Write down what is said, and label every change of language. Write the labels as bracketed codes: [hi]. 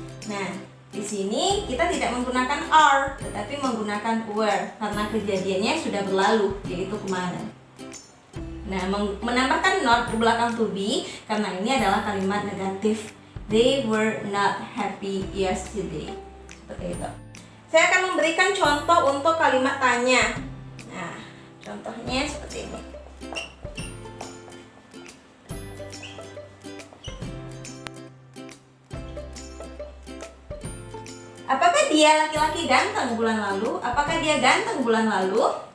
[id] Nah, di sini kita tidak menggunakan are, tetapi menggunakan were karena kejadiannya sudah berlalu, yaitu kemarin. Nah, menambahkan not di belakang to be karena ini adalah kalimat negatif. [en] They were not happy yesterday. [id] Seperti itu. Saya akan memberikan contoh untuk kalimat tanya. Nah, contohnya seperti ini. Apakah dia laki-laki ganteng bulan lalu? Apakah dia ganteng bulan lalu?